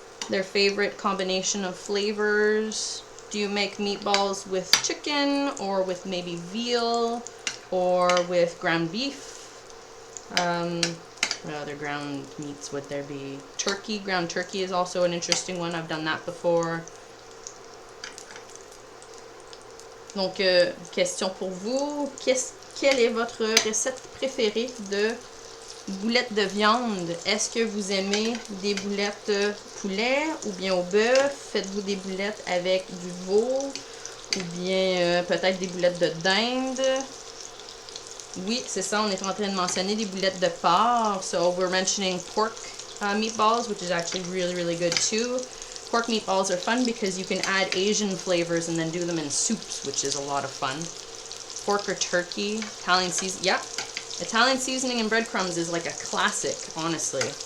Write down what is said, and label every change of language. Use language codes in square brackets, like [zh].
[en] Their favorite combination of flavors? Do you make meatballs with chicken or with maybe veal or with ground beef? What other ground meats would there be? Turkey. Ground turkey is also an interesting one. I've done that before. [fr] Donc, question pour vous. Quelle est votre recette préférée de boulettes de viande? Est-ce que vous aimez des boulettes poulet ou bien au bœuf? Faites-vous des boulettes avec du veau ou bien peut-être des boulettes de dinde? Oui, c'est ça, on est en train de mentionner des boulettes de porc. [en] So we're mentioning pork meatballs, which is actually really, really good too. Pork meatballs are fun because you can add Asian flavors and then do them in soups, which is a lot of fun. Pork or turkey, Italian seasoning. Yeah, Italian seasoning and breadcrumbs is like a classic, honestly.